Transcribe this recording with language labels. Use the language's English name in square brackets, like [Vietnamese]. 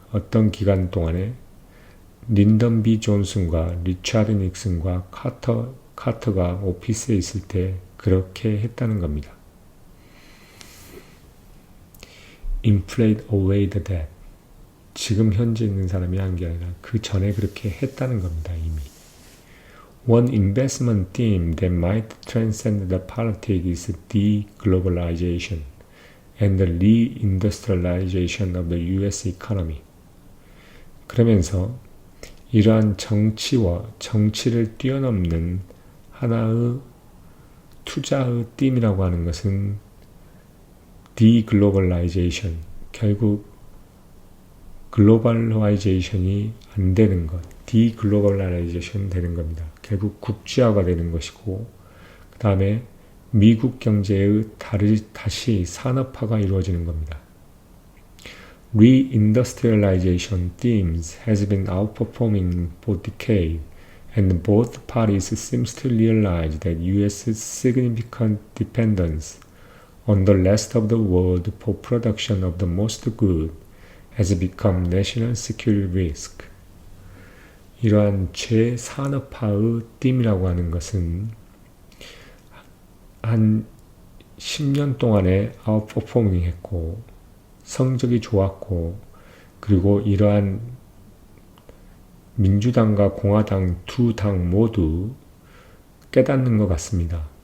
[Korean] 어떤 기간 동안에 린던 B. 존슨과 리차드 닉슨과 카터가 오피스에 있을 때 그렇게 했다는 겁니다. [English] Inflate away the debt. [Korean] 지금 현재 있는 사람이 한 게 아니라 그 전에 그렇게 했다는 겁니다. 이미. [English] One investment theme that might transcend the politics is deglobalization and the reindustrialization of the U.S. economy. [Korean] 그러면서 이러한 정치를 뛰어넘는 하나의 투자의 띠이라고 하는 것은 deglobalization, 결국 글로벌라이제이션이 안 되는 것, 디글로벌라이제이션 되는 겁니다. 결국 국제화가 되는 것이고 그 다음에 미국 경제의 다시 산업화가 이루어지는 겁니다. [English] Reindustrialization themes has been outperforming for decades, and both parties seems to realize that U.S.'s significant dependence on the rest of the world for production of the most good has become national security risk. [Korean] 이러한 최산업화의 띠이라고 하는 것은 한 10년 동안에 아웃퍼포밍 했고 성적이 좋았고 그리고 이러한 민주당과 공화당 두 당 모두 깨닫는 것 같습니다.